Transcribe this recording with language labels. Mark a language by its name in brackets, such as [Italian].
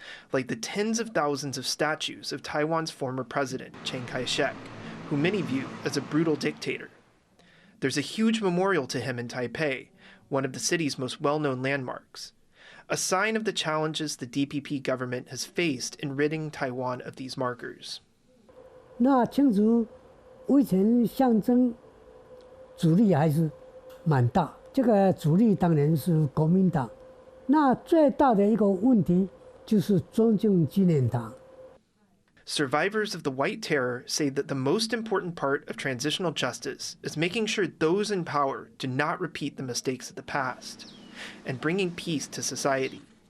[English] Like the tens of thousands of statues of Taiwan's former president, Chiang Kai-shek, who many view as a brutal dictator. There's a huge memorial to him in Taipei, one of the city's most well-known landmarks, a sign of the challenges the DPP government has faced in ridding Taiwan of these markers. [Chinese] 那清楚威权象征阻力还是蛮大，这个阻力当然是国民党。那最大的一个问题。 [English] Survivors of the White Terror say that the most important part of transitional justice is making sure those in power do not repeat the mistakes of the past and bringing peace to society.